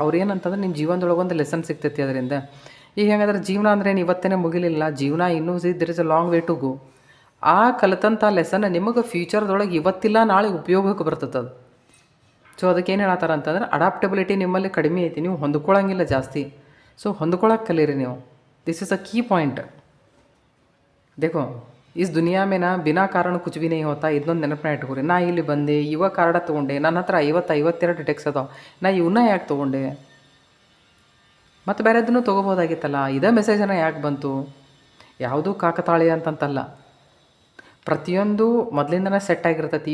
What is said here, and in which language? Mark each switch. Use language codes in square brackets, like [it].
[kn] ಅವ್ರು ಏನಂತಂದ್ರೆ ನಿಮ್ಮ ಜೀವನದೊಳಗೆ ಒಂದು ಲೆಸನ್ ಸಿಗ್ತೈತಿ ಅದರಿಂದ. ಈಗ ಹೆಂಗಂದ್ರೆ ಜೀವನ ಅಂದ್ರೆ ಏನು ಇವತ್ತೇ ಮುಗಿಲಿಲ್ಲ, ಜೀವನ ಇನ್ನೂ [en] There is a long way to go. [kn] ಆ ಕಲಿತಂಥ ಲೆಸನ್ ನಿಮಗೆ ಫ್ಯೂಚರ್ದೊಳಗೆ ಇವತ್ತಿಲ್ಲ ನಾಳೆ ಉಪಯೋಗಕ್ಕೆ ಬರ್ತದೆ ಅದು. ಸೊ ಅದಕ್ಕೆ ಏನು ಹೇಳತ್ತಾರ ಅಂತಂದ್ರೆ, ಅಡಾಪ್ಟಬಿಲಿಟಿ ನಿಮ್ಮಲ್ಲಿ ಕಡಿಮೆ ಐತಿ, ನೀವು ಹೊಂದ್ಕೊಳ್ಳೋಂಗಿಲ್ಲ ಜಾಸ್ತಿ. ಸೊ ಹೊಂದ್ಕೊಳಕ್ಕೆ ಕಲೀರಿ ನೀವು. [en] This is a key point. [hi] देखो इस दुनिया में ना बिना कारण कुछ भी नहीं होता. [kn] ಇದೊಂದು ನೆನಪನ್ನ ಇಟ್ಕೊರಿ. ನಾ ಇಲ್ಲಿ ಬಂದೆ, ಇವ ಕಾರ್ಡ ತೊಗೊಂಡೆ, ನನ್ನ ಹತ್ರ 52 ಡೆಕ್ಸ್ ಅದಾವ, ನಾ ಇವನ್ನ ಯಾಕೆ ತೊಗೊಂಡೆ, ಮತ್ತು ಬೇರೆದನ್ನು ತೊಗೋಬೋದಾಗಿತ್ತಲ್ಲ, ಇದೇ ಮೆಸೇಜನ್ನು ಯಾಕೆ ಬಂತು. ಯಾವುದೂ ಕಾಕತಾಳಿ ಅಂತಂತಲ್ಲ, ಪ್ರತಿಯೊಂದು ಮೊದಲಿಂದನೇ ಸೆಟ್ ಆಗಿರ್ತೈತಿ.